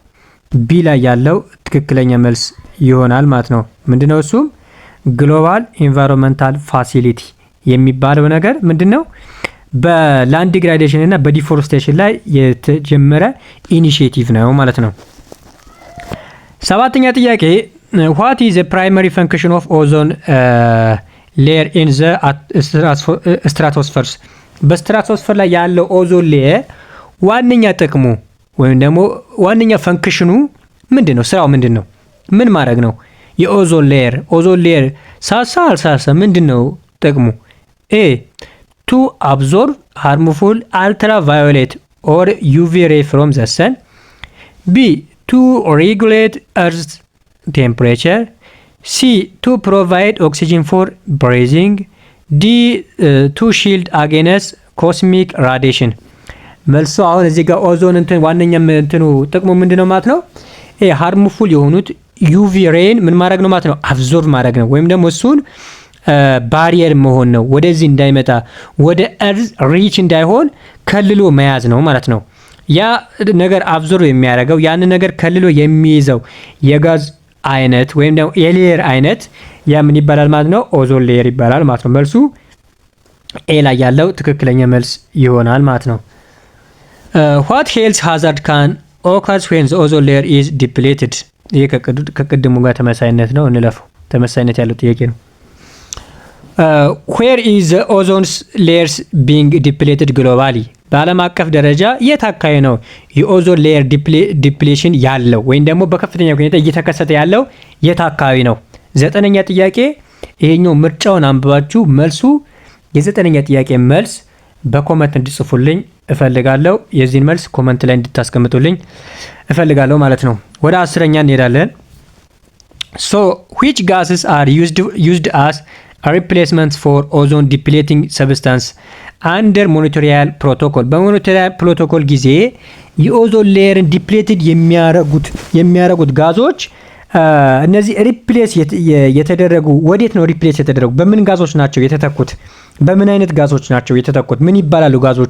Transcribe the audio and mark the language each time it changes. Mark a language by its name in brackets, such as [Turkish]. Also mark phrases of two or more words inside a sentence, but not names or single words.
[Amharic] ቢ ላይ ያለው ትክክለኛ መልስ ይሆናል ማለት ነው። ምንድነው እሱም? ግሎባል ኢንቫይሮንመንታል ፋሲሊቲ የሚባለው ነገር ምንድነው? በላንድ ዲግራዴሽን እና በዲፎሬስቴሽን ላይ የተጀመረ ኢኒሺዬቲቭ ነው ማለት ነው። ሰባተኛ ጥያቄ [English] what is the primary function of ozone layer in the stratosphere? [Amharic] በስትራቶስፌር ላይ ያለው [English] ozone layer [Amharic] ዋነኛ ጥቅሙ ወይም ደግሞ ዋነኛ ፈንክሽኑ ምንድነው? ስራው ምንድነው? ምን ማድረግ ነው? የኦዞን ሌየር ሳሳ አልሳሳ ምንድነው ጥቅሙ? [English] ኤ to absorb harmful ultraviolet or UV ray from the sun, B to regulate earth's temperature, C to provide oxygen for breathing, D to shield against cosmic radiation. [Amharic] መልሶ አሁን እዚህ ጋር ኦዞን እንትን ዋነኛ እንትኑ ጥቅሙ ምንድነው ማለት ነው? [English] A harmful [Amharic] የሆኑት ዩቪ ሬን ምን ማድረግ ነው ማለት ነው? አብዞርብ ማድረግ ነው ወይም ደግሞ እሱን ባሪየር መሆን ነው። ወደዚህ እንዳይመጣ ወደ [English] earth reach [Amharic] እንዳይሆን ከልሎ መያዝ ነው ማለት ነው። ያ ነገር አብዞርብ የሚያደርገው ያን ነገር ከልሎ የሚይዘው የጋዝ አይነት ወይም ደግሞ የሌየር አይነት ያ ምን ይባላል ማለት ነው? [English] ozone layer [Amharic] ይባላል ማለት ነው። መልሱ ኤ ላይ ያለው ትክክለኛ መልስ ይሆናል ማለት ነው። [English] what health hazard can occur when the ozone layer is depleted? [Amharic] ይሄ ከቅድሙ ጋር ተመሳሳይነት ነው። እንለፈው። ተመሳሳይነት ያለው ጥያቄ ነው። [English] where is the ozone layers being depleted globally? [Amharic] በዓለም አቀፍ ደረጃ የት አካባቢ ነው የኦዞን ሌየር ዲፕሌሽን ያለው ወይም ደግሞ በከፍተኛ ሁኔታ እየተከሰተ ያለው የት አካባቢ ነው? ዘጠነኛ ጥያቄ ይሄኛው ምርጫውን አንብባችሁ መልሱ የዘጠነኛ ጥያቄ መልስ በኮመንት እንድጽፉልኝ እፈልጋለሁ። የዚህን መልስ ኮመንት ላይ እንድታስቀምጡልኝ እፈልጋለሁ ማለት ነው። ወደ አስረኛ እንሄዳለን። [English] so which gases are used as a replacement for ozone depleting substance under ሞኒቶሪያል ፕሮቶኮል? [Amharic] በሞኒቶሪያል ፕሮቶኮል ጊዜ የኦዞን ሌየርን ዲፕሌትድ የሚያደርጉት ጋዞች እነዚህ ሪፕሌስ የተደረጉ ወዴት ነው ሪፕሌስ የተደረጉ? በምን ጋዞች ናቸው የተተኩት? በምን አይነት ጋዞች ናቸው የተተኩት? ምን ይባላሉ ጋዞቹ?